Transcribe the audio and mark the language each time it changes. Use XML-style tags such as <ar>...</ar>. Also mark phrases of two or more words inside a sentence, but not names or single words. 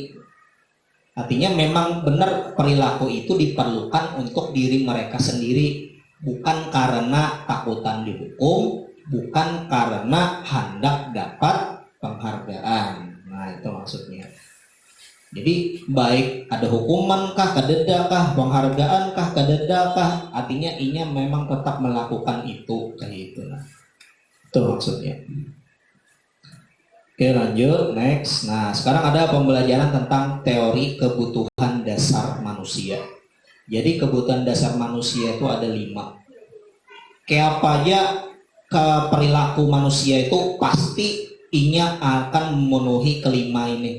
<id>Artinya memang benar perilaku itu diperlukan untuk diri mereka sendiri, bukan karena takutan dihukum, bukan karena hendak dapat penghargaan. Nah itu maksudnya. Jadi baik ada hukuman kah,</id> <bjn>kadeda kah,</bjn> <id>penghargaan kah,</id> <bjn>kadeda kah,</bjn> <id>artinya inya memang tetap melakukan itu kayak itu. Nah itu maksudnya. Oke lanjut, next. Nah sekarang ada pembelajaran tentang teori kebutuhan dasar manusia. Jadi kebutuhan dasar manusia itu ada 5. Kayak apa aja ke perilaku manusia itu pasti inya akan memenuhi kelima ini.</id>